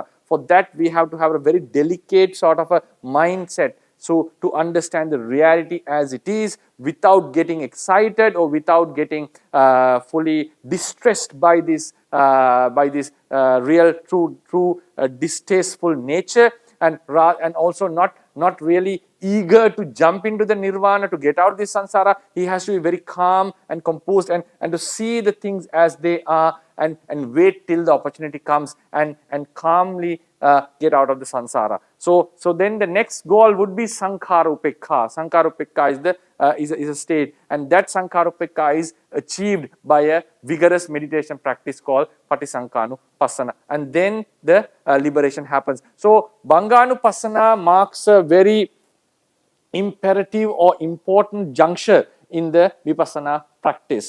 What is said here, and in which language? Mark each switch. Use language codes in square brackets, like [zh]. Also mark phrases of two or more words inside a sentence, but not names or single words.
[en] For that, we have to have a very delicate sort of a mindset, so to understand the reality as it is, without getting excited or without getting fully distressed by this real true distasteful nature, and also not really eager to jump into the nirvana, to get out of this samsara. He has to be very calm and composed, and to see the things as they are, and wait till the opportunity comes, and calmly get out of the samsara. So then the next goal would be [pi] sankhara upekha. Sankhara upekha [en] is a state, and that [pi] sankhara upekha [en] is achieved by a vigorous meditation practice called Patisambhida, and then the liberation happens. So BhanghaanuPassane marks a very imperative or important juncture in the vipassana practice.